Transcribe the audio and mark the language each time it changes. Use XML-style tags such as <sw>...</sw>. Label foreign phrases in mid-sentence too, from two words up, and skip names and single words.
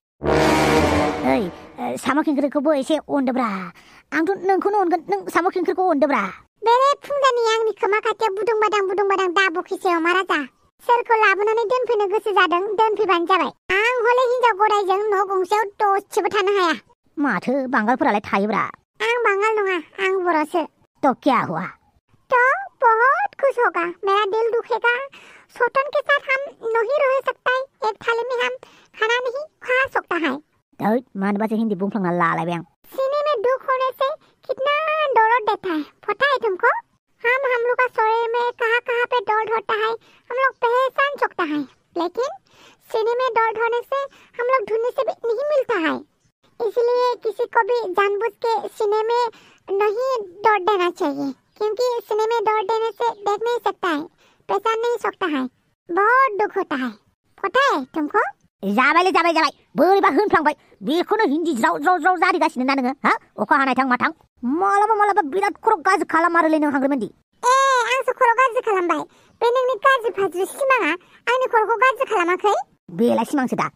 <brx>ओइ साम' खिंख्रिखौबो एसे अनदोब्रा आंथ' नोंखौनो अनगोन नों साम' खिंख्रिखौ अनदोब्रा बेरे फुंजानि आंनि खोमा खाथियाव बुदुं बादां दाबुखिसै अमा राजा सोरखौ लाबोनानै दोनफैनो गोसो जादों दोनफैबानो जाबाय आं हले हिनजाव गदायजों न' गंसेयाव दसेबो थानो हाया माथो बांगालफोरालाय थायोब्रा आं बांगाल नङा आं बर'सो</brx> <hi>तो क्या हुआ तो बहुत खुश होगा मेरा दिल दुखेगा सोटन के साथ हम नहीं रह सकता है एक थाली में हम खाना नहीं खा सकता है</hi> <brx>मानोबासो हिंदी बुंफ्लांना लालायबाय आं</brx> <hi>सीने में दुख होने से कितना दर्द देता है पता है तुमको हम लोग का शरीर में कहाँ पे दर्द होता है हम लोग पहचान सकता है लेकिन सीने में दर्द होने से हम लोग ढूंढने से भी नहीं मिलता है इसलिए किसी को भी जानबूझ के सीने में नहीं दर्द देना चाहिए क्योंकि सीने में दर्द देने से देख नहीं सकता है पहचान नहीं सकता है बहुत दुख होता है पता है तुमको</hi> <brx>जाबाय बोरैबा होनफ्लांबाय बेखौनो हिन्दी ज्राव जारिगासिनो ना नोङो हा अखा हानाय थां माथां मालाबा बिराद खर' गाज्रि खालामारोलै नों हांग्रिमोनदि आंसो खर' गाज्रि खालामबाय बे नोंनि गाज्रि फाज्रि सिमाङा आंनि खर'खौ गाज्रि खालामाखै बेलाय सिमांसो दा</brx>